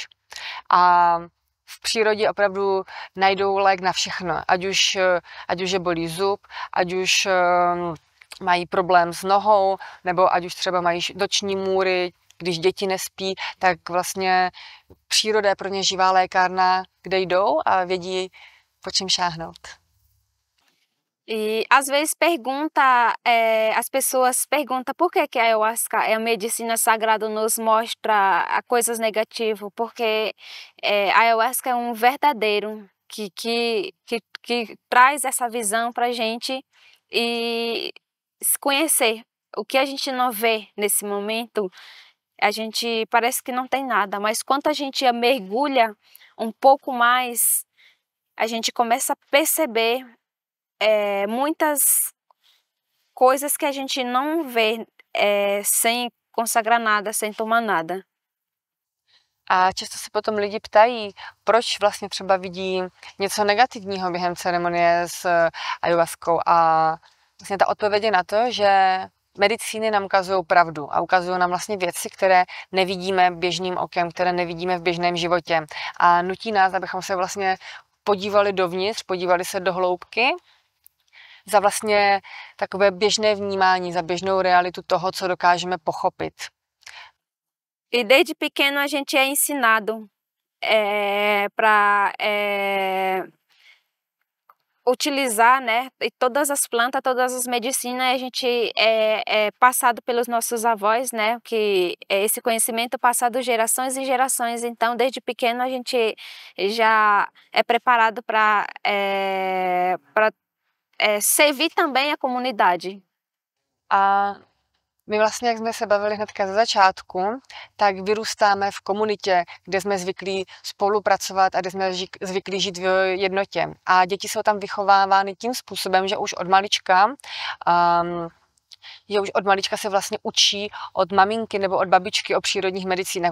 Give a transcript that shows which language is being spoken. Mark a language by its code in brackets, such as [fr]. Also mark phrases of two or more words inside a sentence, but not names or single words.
[cs] A v přírodě opravdu najdou lék na všechno, ať už je bolí zub, ať už mají problém s nohou, nebo ať už třeba mají noční můry, když děti nespí, tak vlastně příroda je pro ně živá lékárna, kde jdou a vědí, po čem šáhnout. [pt] E às vezes as pessoas perguntam por que a ayahuasca é a medicina sagrada nos mostra coisas negativas, porque a ayahuasca é um verdadeiro que traz essa visão para a gente e se conhecer. O que a gente não vê nesse momento, a gente parece que não tem nada, mas quando a gente mergulha um pouco mais, a gente começa a perceber muitas coisas que a gente não vê sem consagrar nada, sem tomar nada. [cs] A často se potom lidi ptají, proč vlastně třeba vidí něco negativního během ceremonie s ayahuaskou. A vlastně ta odpověď je na to, že medicíny nám ukazují pravdu a ukazují nám vlastně věci, které nevidíme běžným okem, které nevidíme v běžném životě. A nutí nás, abychom se vlastně podívali dovnitř, podívali se do hloubky, za vlastně takové běžné vnímání, za běžnou realitu toho, co dokážeme pochopit. [pt] E desde pequeno a gente é ensinado para utilizar, né, e todas as plantas, todas as medicinas, a gente é passado pelos nossos avós, né, que é esse conhecimento passado gerações e gerações, então desde pequeno a gente já é preparado para servir também a komunidade. [cs] A my vlastně, jak jsme se bavili hnedka ze začátku, tak vyrůstáme v komunitě, kde jsme zvyklí spolupracovat a kde jsme zvyklí žít v jednotě. A děti jsou tam vychovávány tím způsobem, že už od malička se vlastně učí od maminky nebo od babičky o přírodních medicínách.